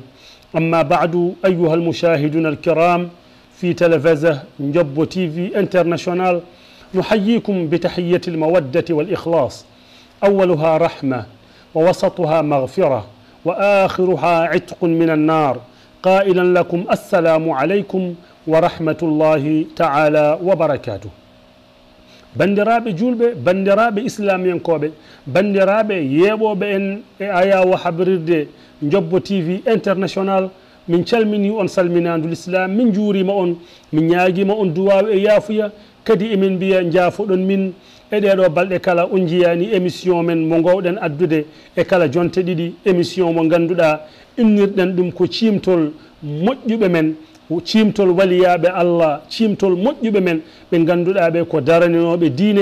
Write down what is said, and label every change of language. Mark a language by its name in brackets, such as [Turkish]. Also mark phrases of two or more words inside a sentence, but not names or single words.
[Arabic] أما بعد، أيها المشاهدون الكرام في تلفزة نجوب تي في انترناشونال، نحييكم بتحية المودة والإخلاص، أولها رحمة ووسطها مغفرة وآخرها عتق من النار، قائلا لكم السلام عليكم ورحمة الله تعالى وبركاته. [Fula] bandiraɓe julɓe, bandiraɓe islamiyankoɓe, bandiraɓe yeeɓoɓe en e ayawo habrirde Jobbo TV international, min calmini on salminadul islam, min juurima on, min ñaaguima on duwaw e yaafuya, kadi emin mbiya jaafoɗon min e ɗeɗo balɗe kala on jiyani émission men mo gowɗen addude e kala jonte ɗiɗi, émission mo ganduɗa innirɗen ɗum ko cimtol moƴƴuɓe men, cimtol waliyaɓe Allah, cimtol moƴƴuɓe men ɓe ganduɗa ɓe ko daraninoɓe diine.